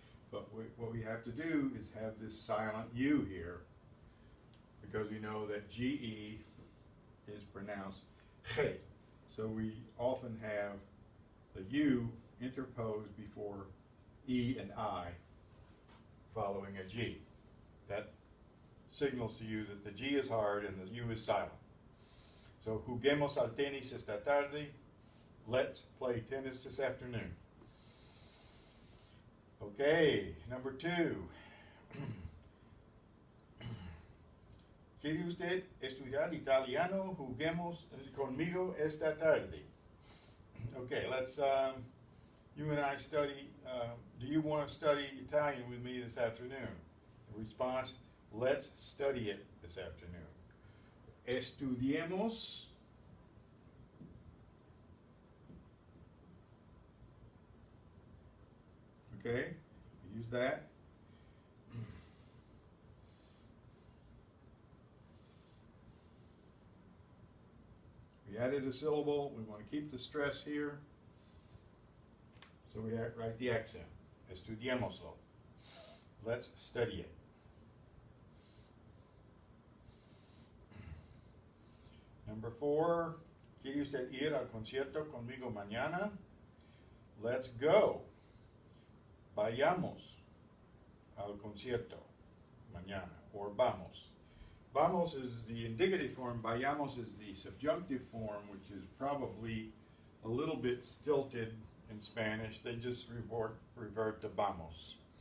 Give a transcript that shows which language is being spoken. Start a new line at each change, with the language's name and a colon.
English: But what we have to do is have this silent U here because we know that GE is pronounced G. So we often have the U interposed before E and I following a G. That signals to you that the G is hard and the U is silent.
Spanish: So, juguemos al tenis esta tarde.
English: Let's play tennis this afternoon. Okay, number 2.
Spanish: ¿Quiere usted estudiar italiano? Juguemos conmigo esta tarde.
English: Okay, let's, you and I study, do you want to study Italian with me this afternoon? The response, let's study it this afternoon.
Spanish: Estudiemos.
English: Okay, use that. We added a syllable. We want to keep the stress here. So we write the accent.
Spanish: Estudiémoslo.
English: Let's study it. Number 4.
Spanish: ¿Quiere usted ir al concierto conmigo mañana?
English: Let's go.
Spanish: Vayamos al concierto mañana, or vamos.
English: Vamos is the indicative form, vayamos is the subjunctive form, which is probably a little bit stilted in Spanish. They just revert to vamos.